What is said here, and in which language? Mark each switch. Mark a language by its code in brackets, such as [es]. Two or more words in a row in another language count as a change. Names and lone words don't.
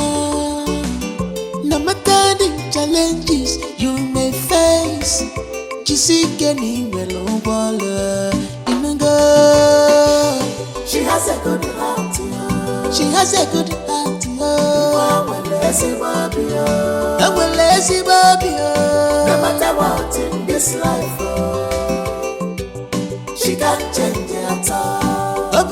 [en] No matter the challenges you may face, [ig] jisike n'iwere ụgbọala inugo. [en] She has a good heart, she has a good heart. No matter what in this life, she can't change at all.